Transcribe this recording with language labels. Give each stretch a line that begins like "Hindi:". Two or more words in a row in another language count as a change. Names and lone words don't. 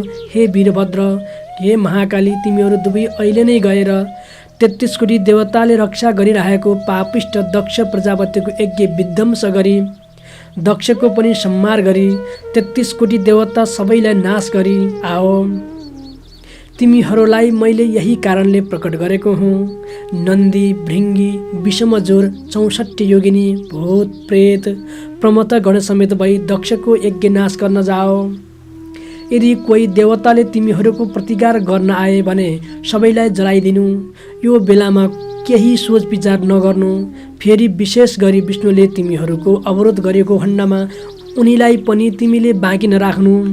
Nepali: हे वीरभद्र, हे महाकाली, तिमीहरू दुवै अहिले नै गएर 33 कोटी देवताले रक्षा गरिरहेको पापिष्ट दक्ष प्रजापतिको यज्ञ विध्वंस गरी, दक्षको पनि संहार गरी, 33 कोटी देवता सबैलाई नाश गरी आओ। तिमीहरूलाई मैले यही कारणले प्रकट गरेको हुँ। नन्दी, भृङ्गी, विषमज्वर, 64 योगिनी, भूत, प्रेत, प्रमथ गण समेत भई दक्षको यज्ञ नाश गर्न जाओ। यदि कोही देवताले तिमीहरूको प्रतिकार गर्न आए भने सबैलाई जलाइदिनु। यो बेलामा केही सोच विचार नगर्नु। फेरि विशेष गरी विष्णुले तिमीहरूको अवरोध गरेको खण्डमा उनीलाई पनि तिमीले बाँकी नराख्नु।